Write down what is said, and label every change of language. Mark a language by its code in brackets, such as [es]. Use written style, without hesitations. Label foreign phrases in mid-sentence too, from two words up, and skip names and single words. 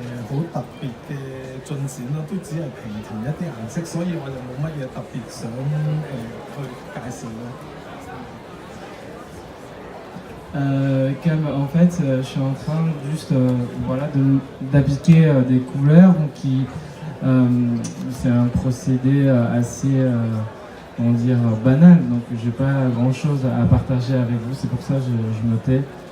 [yue] 好特別嘅進展咯，都只係平填一啲顏色，所以我就冇乜嘢特別想去介紹咯。 [fr] Comme en fait, je suis en train juste voilà, d'appliquer des couleurs qui c'est un procédé assez comment dire banal, donc j'ai pas grand chose à partager avec vous, c'est pour ça que je me tais.